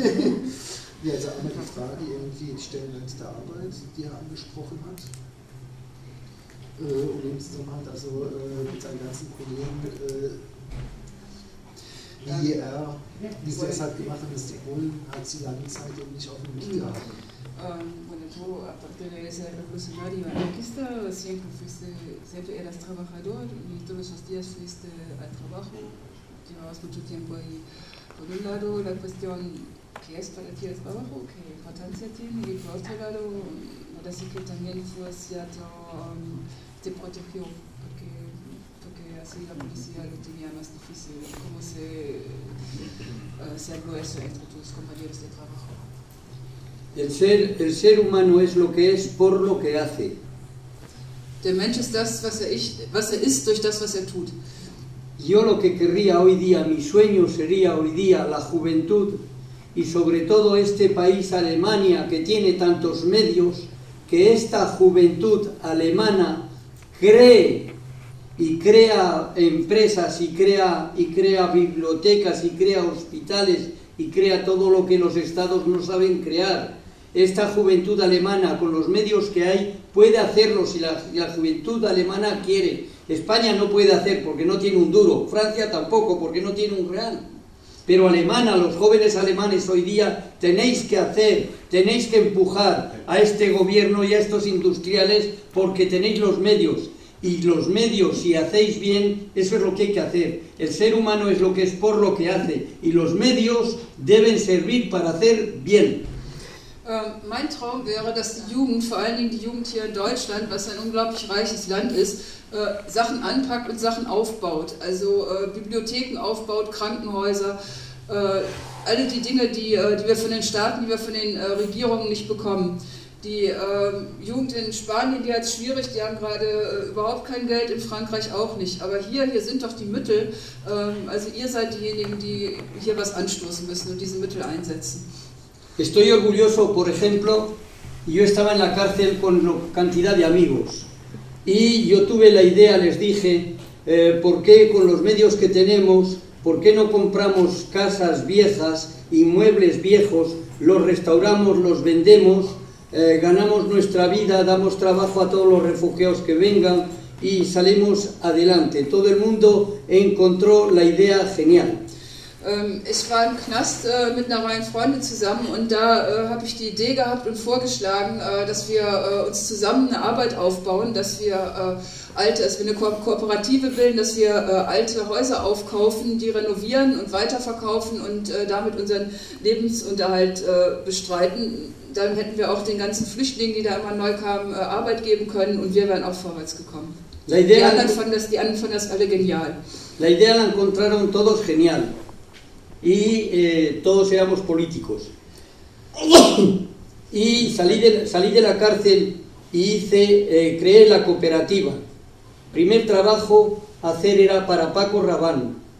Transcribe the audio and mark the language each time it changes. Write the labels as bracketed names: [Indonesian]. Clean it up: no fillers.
[German] Ja, also einmal die Frage irgendwie, die Stellenwert der Arbeit, die er angesprochen hat. Und im Zusammenhang also mit seinen ganzen Kollegen, wie sie es halt gemacht haben, dass die Polen halt sie lange Zeit und nicht auf dem Mittel haben. [Spanish] Bueno, yo aparte de ser revolucionario anarquista, siempre fuiste, siempre eras trabajador y todos los días fuiste al trabajo, llevabas mucho tiempo ahí. Por un lado, la cuestión que es para ti el trabajo, qué importancia tiene, y por otro lado, ahora sí que también fue cierto, te protegió, porque así la policía lo tenía más difícil, cómo se habló eso entre tus compañeros de trabajo. El ser humano es lo que es por lo que hace. [German] Der Mensch ist das, was er ist durch das, was er tut. [Spanish] Yo lo que querría hoy día, mi sueño sería hoy día la juventud y sobre todo este país Alemania que tiene tantos medios, que esta juventud alemana cree y crea empresas y crea bibliotecas y crea hospitales y crea todo lo que los estados no saben crear. Esta juventud alemana, con los medios que hay, puede hacerlo si la juventud alemana quiere. España no puede hacer porque no tiene un duro. Francia tampoco porque no tiene un real. Pero Alemania, los jóvenes alemanes hoy día, tenéis que hacer, tenéis que empujar a este gobierno y a estos industriales porque tenéis los medios. Y los medios, si hacéis bien, eso es lo que hay que hacer. El ser humano es lo que es por lo que hace. Y los medios deben servir para hacer bien. [German] Mein Traum wäre, dass die Jugend, vor allen Dingen die Jugend hier in Deutschland, was ein unglaublich reiches Land ist, Sachen anpackt und Sachen aufbaut. Also Bibliotheken aufbaut, Krankenhäuser, alle die Dinge, die wir von den Staaten, die wir von den Regierungen nicht bekommen. Die Jugend in Spanien, die hat es schwierig, die haben gerade überhaupt kein Geld, in Frankreich auch nicht. Aber hier sind doch die Mittel, also ihr seid diejenigen, die hier was anstoßen müssen und diese Mittel einsetzen. [Spanish] Estoy orgulloso, por ejemplo, yo estaba en la cárcel con cantidad de amigos y yo tuve la idea, les dije, ¿por qué con los medios que tenemos, por qué no compramos casas viejas, inmuebles viejos, los restauramos, los vendemos, ganamos nuestra vida, damos trabajo a todos los refugiados que vengan y salimos adelante? Todo el mundo encontró la idea genial. [German] Ich war im Knast mit einer Reihe Freunde zusammen und da habe ich die Idee gehabt und vorgeschlagen, dass wir uns zusammen eine Arbeit aufbauen, dass wir eine Kooperative bilden, dass wir alte Häuser aufkaufen, die renovieren und weiterverkaufen und damit unseren Lebensunterhalt bestreiten. Dann hätten wir auch den ganzen Flüchtlingen, die da immer neu kamen, Arbeit geben können und wir wären auch vorwärts gekommen. Die anderen fanden das alle genial. [Spanish] La idea la encontraron todos genial. Y todos éramos políticos. Y salí de la cárcel y creé la cooperativa. primer trabajo a hacer era para Paco Rabanne.